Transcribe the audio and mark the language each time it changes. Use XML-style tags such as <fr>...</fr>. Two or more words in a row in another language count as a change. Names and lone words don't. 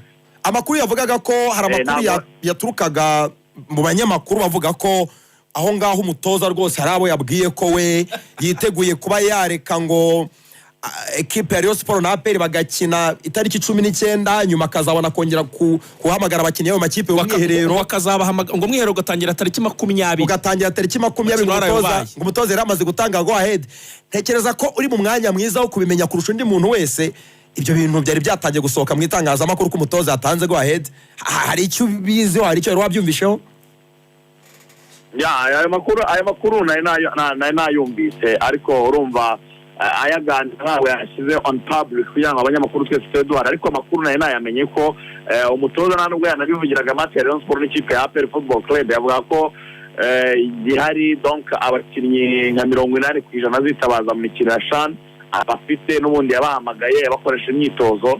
<rw>amakuru yavugaga ko hari amakuru yaturukaga mu banyamakuru bavuga ko aho ngaho umutoza rwose hari abo yabwiye ko we yiteguye kuba yareka ngo ekipe ya Rayon Sport na APR bagakina itariki 19 nyuma akazabona kongera kuhamagara abakinnyi bo makipe y'umwiherero ngo umwiherero ugatangira tariki 20 ugatangira tariki 20 umutoza yari amaze gutanga</rw> <en>go ahead.</en> <rw>Ntekereza ko uri mu mwanya mwiza wo kubimenya kurusha undi muntu wese. Ibyo bintu byari byatangiye gusohoka mu itangazamakuru ko umutoza yatanze</rw> <en>go ahead.</en> <rw>Hari icyo biziho, hari icyo wabyumvisheho? aya makuru nayumvise ariko urumva ayaganira ntabwo yashyize</rw> <en>on public</en> <rw>kugira ngo abanyamakuru twese tube duhari, ariko amakuru nayamenye ko umutoza nta nubwo yanabivugiraga match ya Rayon Sport n'ikipe ya APR Football Club yavuga ko gihari donc abakinnyi nka 80% zitabaza mu mikino ya CHAN abafite n'ubundi yabahamagaye yabakoresha imyitozo.</rw>